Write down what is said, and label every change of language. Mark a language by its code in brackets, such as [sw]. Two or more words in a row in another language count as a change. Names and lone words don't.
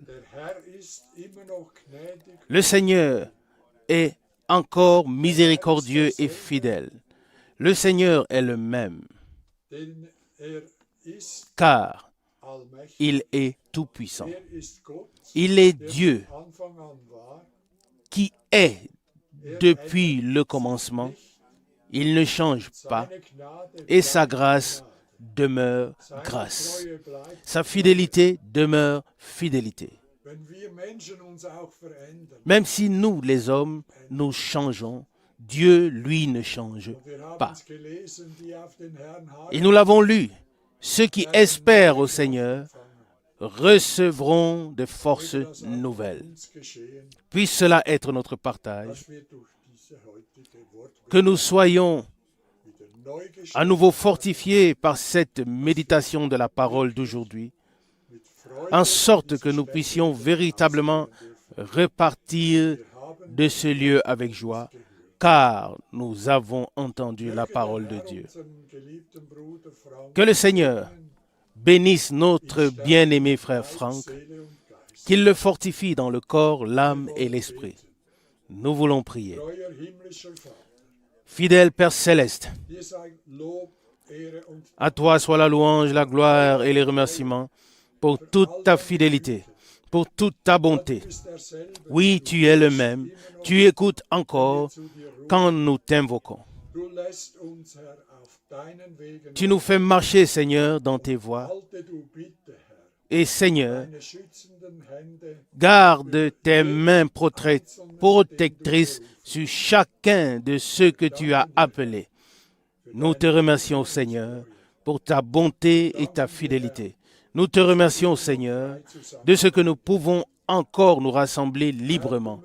[de] Der Herr ist immer noch gnädig, [fr] Le Seigneur est encore miséricordieux et fidèle. Le Seigneur est le même, [de] denn ist [fr] car [de] allmächtig. [fr] il est tout-puissant. [de] Ist Gott, [fr] Il est [de] der [fr] Dieu [de] von Anfang an war. [fr] qui est depuis le commencement. Il ne change pas [de] Seine Gnade [fr] et sa [de] bleibt [fr] grâce [de] Gnade. [fr] demeure [de] Seine [fr] grâce. [de] Treue bleibt. [fr] Sa fidélité demeure fidélité. [de] Wenn wir Menschen uns auch verändern, [fr] Même si nous, les hommes, nous changeons, Dieu, lui, ne change [de] wir haben [fr] pas. [de] es gelesen, die auf den Herrn harren, [fr] Et nous l'avons lu. Ceux qui espèrent au Seigneur recevront des forces [de] das auch [fr] nouvelles. [de] uns geschehen, [fr] Puisse cela être notre partage, [de] dass wir durch diese heutige Worte [fr] que nous soyons [de] wieder neu [fr] à nouveau fortifiés par cette méditation de la parole d'aujourd'hui, [de] mit Freude [fr] en sorte que nous puissions véritablement repartir de ce lieu avec joie, car nous avons entendu la parole de Dieu. [de] unseren geliebten Bruder Frank [fr] Que le Seigneur bénisse notre bien-aimé frère Franck, [de] Seele und Geist. [fr] qu'il le fortifie dans le corps, l'âme et l'esprit. Nous voulons prier. [de] Treuer himmlischer Vater, [fr] Fidèle Père céleste, [de] dir sei Lob, Ehre und [fr] à toi soit la louange, la gloire et les remerciements pour toute ta fidélité, pour toute ta bonté. [de] Du bist derselbe, [fr] Oui, tu es le même. Tu écoutes encore [de] zu dir rufen. [fr] quand nous t'invoquons. [de] Du lässt uns, Herr, auf deinen Wegen [fr] Tu nous fais marcher, Seigneur, dans tes voies. [de] halte du bitte, Herr, [fr] Et Seigneur, [de] deine schützenden Hände [fr] garde tes mains protectrices sur chacun de ceux que tu as appelés. Nous te remercions, Seigneur, pour ta bonté et ta fidélité. Nous te remercions, Seigneur, de ce que nous pouvons encore nous rassembler librement.